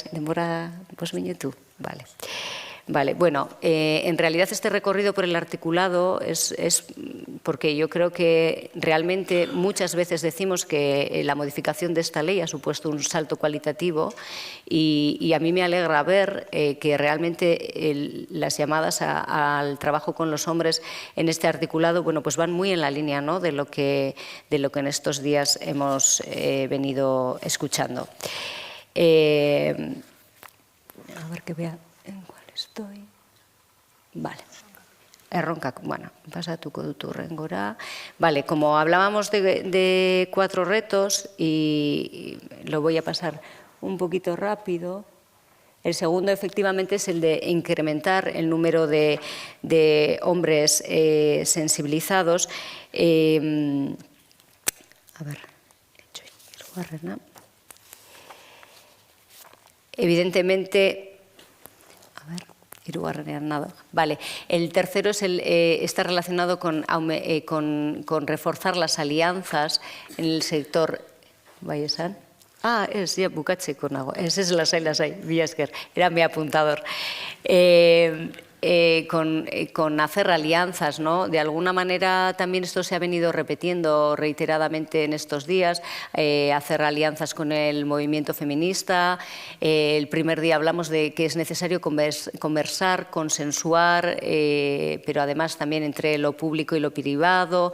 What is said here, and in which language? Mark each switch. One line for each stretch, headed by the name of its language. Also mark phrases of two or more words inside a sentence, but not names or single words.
Spanish: Demora, pues viñe tú, vale. Vale, bueno, en realidad este recorrido por el articulado es porque yo creo que realmente muchas veces decimos que la modificación de esta ley ha supuesto un salto cualitativo y a mí me alegra ver que realmente las llamadas al trabajo con los hombres en este articulado, bueno, pues van muy en la línea, ¿no? de lo que en estos días hemos venido escuchando. A ver que vea en cuál estoy. Vale.
Basque: Erronka, bueno, pasatuko dut hurrengora.
Spanish: Vale, como hablábamos de 4 retos y lo voy a pasar un poquito rápido. El segundo, efectivamente, es el de incrementar el número de hombres sensibilizados. A ver, evidentemente, vale. El tercero es está relacionado con reforzar las alianzas en el sector.
Basque: Bai esan? Ez, ja, bukatzeko nago. Ez lasai, mila esker.
Spanish: Era mi apuntador. Con hacer alianzas, ¿no? De alguna manera también esto se ha venido repitiendo reiteradamente en estos días, hacer alianzas con el movimiento feminista. El primer día hablamos de que es necesario conversar, consensuar, pero además también entre lo público y lo privado.